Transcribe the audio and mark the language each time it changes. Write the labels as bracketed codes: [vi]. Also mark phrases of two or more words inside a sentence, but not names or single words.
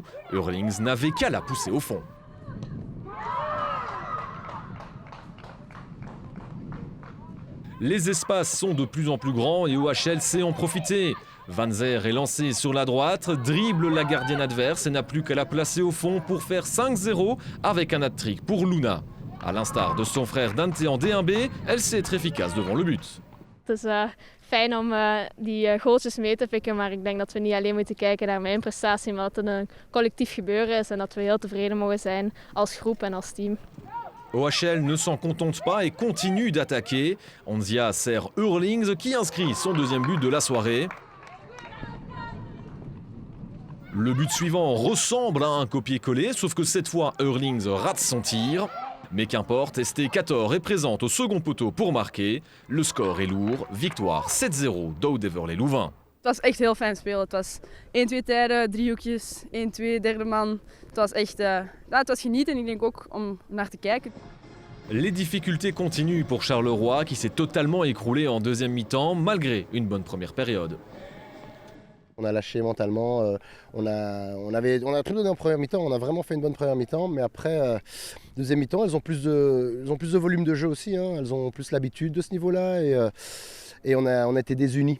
[fr] Hurlings n'avait qu'à la pousser au fond. Les espaces sont de plus en plus grands et OHL sait en profiter. Van Zeer est lancé sur la droite, dribble la gardienne adverse et n'a plus qu'à la placer au fond pour faire 5-0 avec un hat-trick pour Luna. À l'instar de son frère Dante en D1B, elle sait être efficace devant le but. [nl] Het is fijn om die goaltjes mee te pikken, maar ik denk dat we niet alleen moeten kijken naar mijn prestatie, maar dat het een collectief gebeuren is en dat we heel tevreden mogen zijn als groep en als team. [fr] OHL ne s'en contente pas et continue d'attaquer. Onzia sert Hurlings qui inscrit son deuxième but de la soirée. Le but suivant ressemble à un copier-coller, sauf que cette fois Hurlings rate son tir. Mais qu'importe, ST 14 est présente au second poteau pour marquer. Le score est lourd, victoire 7-0 d'Audeverlet-Louvain. [nl] Het was echt heel fijn spelen. Het was 1-2 tijden, 3 hoekjes, 1-2, derde man. Het was echt het was genieten en ik denk ook om naar te kijken. [fr] Les difficultés continuent pour Charleroi qui s'est totalement écroulé en deuxième mi-temps malgré une bonne première période. On a lâché mentalement, on a tout donné en première mi-temps, on a vraiment fait une bonne première mi-temps, mais après, deuxième mi-temps, elles ont plus de volume de jeu aussi, hein, elles ont plus l'habitude de ce niveau-là et on a été désunis.